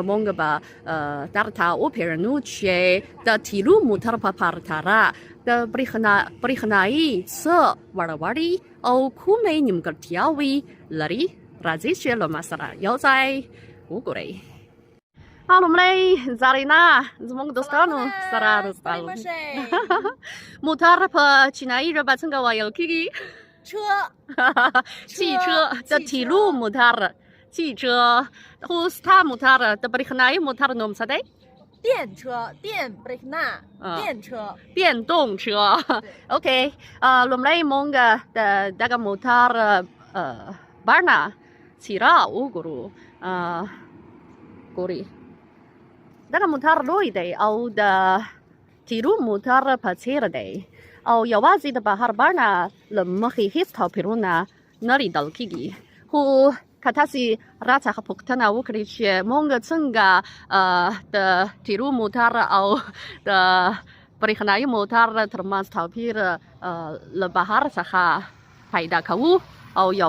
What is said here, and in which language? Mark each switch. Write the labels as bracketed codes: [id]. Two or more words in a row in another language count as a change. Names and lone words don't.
[ps] موږ به درته وپېژنو چې د تیلو موټر په پرتله د برېښنایي څه وړوړي او کومې نیمګړتیاوې لري راځئ چې له ما سره یو ځای وګورئ لومړی زرینا زموږ دوستانو سره رسال موټر په چینایي ژبه څنګه ویل کېږي چی车د تیلو موټر چی车خو ستا موټر د برېښنایي موټر نوم څه دی [zh] 电车电برېښنا电车 [ps] 电动车 اوکې لومړی موږ د دغه موټر بڼه څېره وګورو ګورئ دغه موټر لوی دی او د تیرو موټر په څېر دی او یوازې د بهر بڼه له مخې هېڅ توپیرونه نه لیدل کېږي خو که تاسې راڅخه پوښتنه وکړئ چې موږ څنګه د تیرو موټر او د برېښنایي موټر ترمنځ توپیر له بهر څخه پیدا کوو او